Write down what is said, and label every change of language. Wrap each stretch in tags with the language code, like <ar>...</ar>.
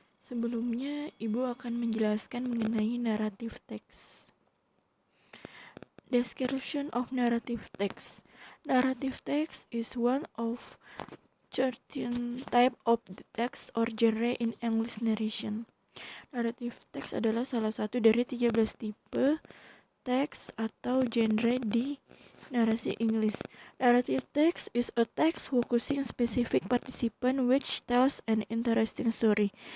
<id>Sebelumnya, Ibu akan menjelaskan mengenai narrative text.</id> <en>Description of narrative text. Narrative text is one of 13 type of text or genre in English narration.</en> <id>Narrative text adalah salah satu dari 13 tipe teks atau genre di narasi Inggris.</id> <en>Narrative text is a text focusing specific participant which tells an interesting story.</en>